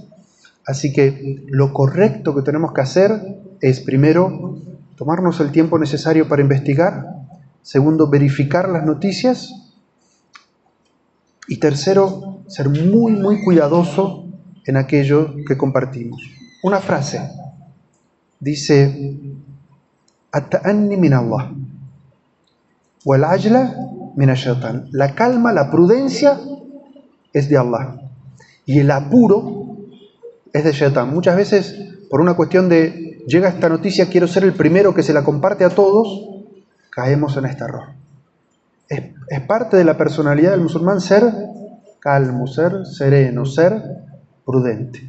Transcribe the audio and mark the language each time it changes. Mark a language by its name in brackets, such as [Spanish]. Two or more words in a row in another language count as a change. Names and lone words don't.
[Spanish] Así que lo correcto que tenemos que hacer es, primero, tomarnos el tiempo necesario para investigar. Segundo, verificar las noticias. Y tercero, ser muy, muy cuidadoso en aquello que compartimos. Una frase dice: [Arabic] التأني من الله والعجلة من الشيطان. [Spanish] La calma, la prudencia es de Allah y el apuro es de Shaytan. Muchas veces, por una cuestión de llega esta noticia, quiero ser el primero que se la comparte a todos, caemos en este error. Es parte de la personalidad del musulmán ser calmo, ser sereno, ser prudente.